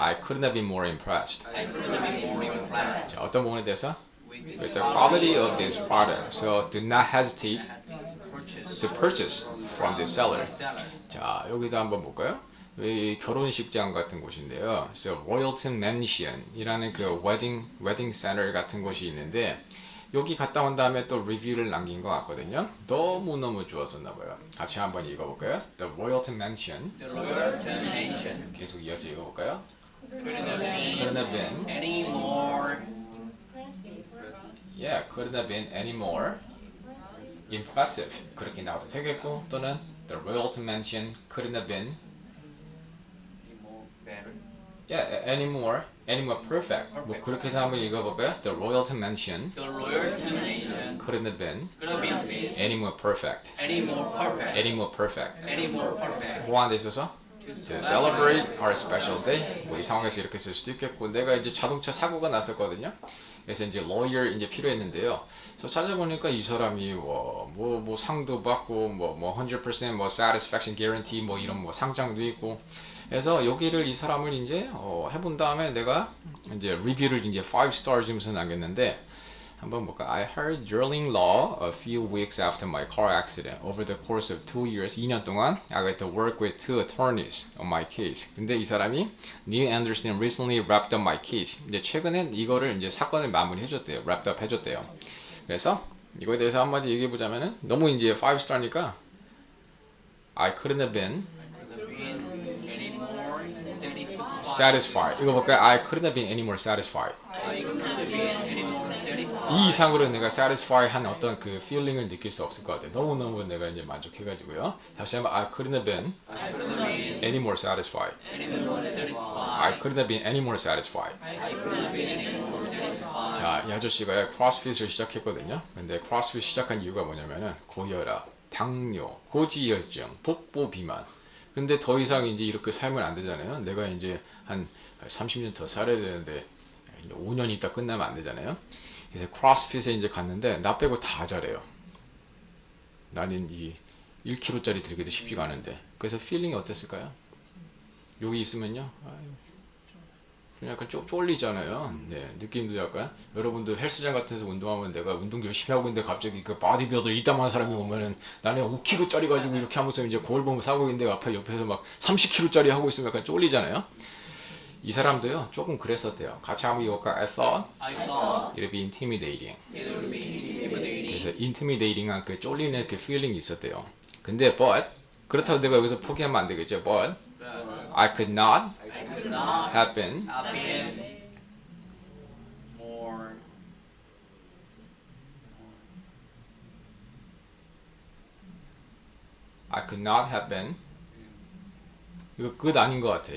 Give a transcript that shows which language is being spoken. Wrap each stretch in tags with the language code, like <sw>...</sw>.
<en>I couldn't have been more impressed. I couldn't have been more impressed</en> <ko>자, 어떤 부분에 대해서?</ko> <en>with With the quality of this product. So do not hesitate purchase. to purchase from this seller. Seller.</en> <ko>자, 여기도 한번 볼까요? 이 결혼식장 같은 곳인데요. So Royalton Mansion이라는 그 wedding center 같은 곳이 있는데 여기 갔다 온 다음에 또 리뷰를 남긴 것 같거든요. 너무너무 좋았었나 봐요. 같이 한번 읽어볼까요?</ko> <en>The Royalton Mansion. The Royalton Nation</en> <ko>계속 이어서 읽어볼까요?</ko> <en>couldn't have been Couldn't have been. any more Yeah, couldn't have been any more impressive.</en> <ko>그렇게 나와도 되겠고 또는</ko> <en>The Royalton Mansion couldn't have been better. Yeah, any more perfect.</en> <ko>뭐 그렇게 해서 한번 읽어볼까요?</ko> <en>The Royalton Mansion The Royalton Nation couldn't have been could have been any more perfect. any more perfect. Any more perfect. Any more perfect.</en> <ko>뭐 하는 데 있어서?</ko> <en>To celebrate our special day.</en> <ko>뭐 이 상황에서 이렇게 쓸 수도 있겠고 내가 이제 자동차 사고가 났었거든요. 그래서 이제 lawyer 이제 필요했는데요. 그래서 찾아보니까 이 사람이 뭐 상도 받고 뭐 100% 뭐 satisfaction guarantee 뭐 이런 뭐 상장도 있고. 그래서 여기를 이 사람을 이제 해본 다음에 내가 이제 리뷰를 이제 5 star 주면서 남겼는데 한번 볼까?</ko> <en>I hired Gerling Law a few weeks after my car accident. Over the course of 2 years,</en> <ko>2년 동안</ko> <en>I got to work with 2 attorneys on my case.</en> <ko>근데 이 사람이</ko> <en>Neil Anderson recently wrapped up my case.</en> <ko>이제 최근에 이거를 이제 사건을 마무리해줬대요. wrapped up 해줬대요. 그래서 이거에 대해서 한마디 얘기해보자면은 너무 이제 5 star니까</ko> <en>I couldn't have been Any more satisfied.</en> <ko>satisfied. 이거 볼까요?</ko> <en>I couldn't have been any more satisfied. I couldn't have been any more satisfied.</en> <ko>이 이상으로 내가 satisfy 한 어떤 그 feeling을 느낄 수 없을 것 같아. 너무너무 내가 이제 만족해가지고요. 다시 한번</ko> <en>I couldn't have been any more satisfied. Any more satisfied. I couldn't have been any more satisfied. I couldn't have been any more satisfied.</en> <ko>자, 자, 이 아저씨가 크로스핏을 시작했거든요. 근데 크로스핏 시작한 이유가 뭐냐면은 고혈압, 당뇨, 고지혈증, 복부 비만. 근데 더 이상 이제 이렇게 살면 안 되잖아요. 내가 이제 한 30년 더 살아야 되는데 5년 있다 끝나면 안 되잖아요. 그래서 크로스핏에 이제 갔는데 나 빼고 다 잘해요. 나는 이 1kg짜리 들기도 쉽지가 않은데. 그래서 필링이 어땠을까요? 여기 있으면요. 그냥 약간 쫄리잖아요. 네, 느낌도 약간 여러분도 헬스장 같은 데서 운동하면 내가 운동 열심히 하고 있는데 갑자기 그 바디빌더 이따만한 사람이 오면은 나는 5kg짜리 가지고 이렇게 하면서 이제 거울 보면 사고 있는데 앞에 옆에서 막 30kg짜리 하고 있으면 약간 쫄리잖아요. 이 사람도요 조금 그랬었대요. 같이 한번 읽을까?</ko> <en>I thought it'd be intimidating.</en> <ko>그래서 intimidating한 그 쫄리는 그 feeling이 있었대요. 근데 but 그렇다고 내가 여기서 포기하면 안 되겠죠.</ko> <en>But I could not have been more I could not have been</en> <ko>이거 good 아닌 것 같아요.</ko>